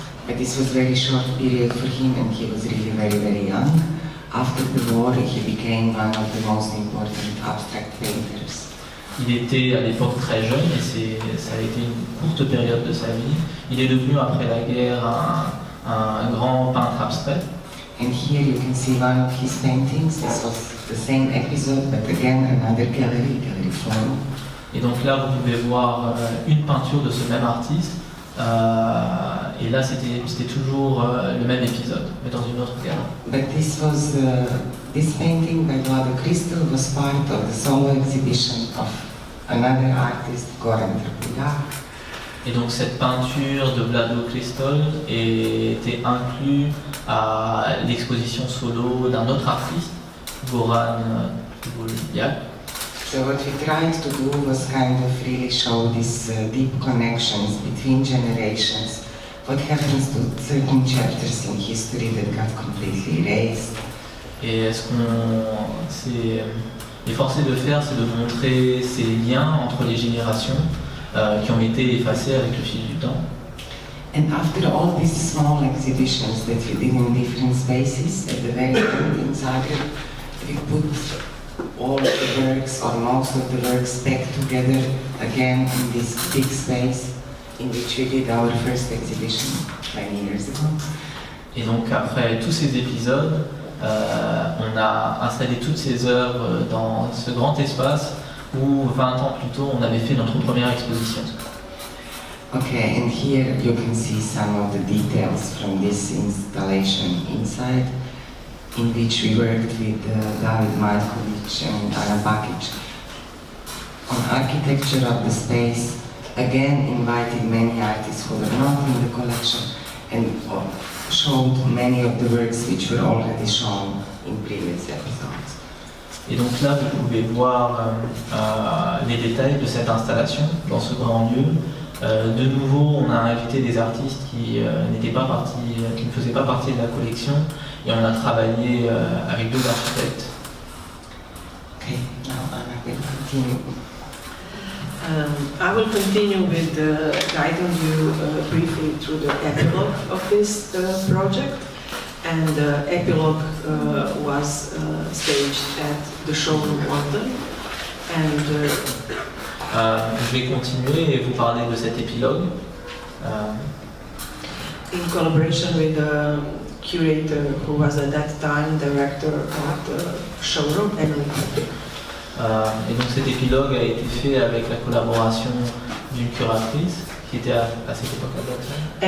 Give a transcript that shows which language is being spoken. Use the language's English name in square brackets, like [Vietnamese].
[English] But this was a very short period for him, and he was really very, very young. After the war, he became one of the most important abstract painters. [French] Il était à l'époque très jeune et ça a été une courte période de sa vie. Il est devenu après la guerre un grand peintre abstrait. [English] And here you can see one of his paintings. This was the same episode, but again another gallery 4. [French] Et donc là, vous pouvez voir une peinture de ce même artiste. Et là, c'était toujours le même épisode, mais dans une autre galerie. [English] But this painting by Vlado Kristo was part of the solo exhibition of another artist, Goran Trkulja. [French] Et donc cette peinture de Vlado Kristo était inclue à l'exposition solo d'un autre artiste, Goran Trkulja. [English] So what we tried to do was kind of really show these deep connections between generations. What happens to certain chapters in history that got completely erased? [French] Et ce qu'on s'est efforcé de faire, c'est de montrer ces liens entre les générations qui ont été effacés avec le fil du temps. [English] And after all these small exhibitions that we did in different spaces, at the very end in Zagreb, we put all the works or most of the works back together again in this big space in which we did our first exhibition 20 years ago. [French] Et donc après tous ces épisodes, on a installé toutes ces œuvres dans ce grand espace où 20 ans plus tôt on avait fait notre première exposition. [English] Okay, and here you can see some of the details from this installation inside, in which we worked with David Markovic and Ana Bakic. On architecture of the space, again invited many artists who were not in the collection and showed many of the works which were already shown in previous episodes. [French] Et donc là, vous pouvez voir les détails de cette installation dans ce grand lieu. De nouveau, on a invité des artistes qui ne faisaient pas partie de la collection, et on a travaillé avec 2 architectes. [English] Okay, now Anna will continue. I will continue with guiding you briefly through the epilogue of this project. and the epilogue was staged at the showroom London. And [French] je vais continuer et vous parler de cet épilogue. [English] in collaboration with the curator who was at that time director of the showroom, Emily Patrick. [French] Et donc cet épilogue a été fait avec la collaboration d'une curatrice qui était à cette époque-là.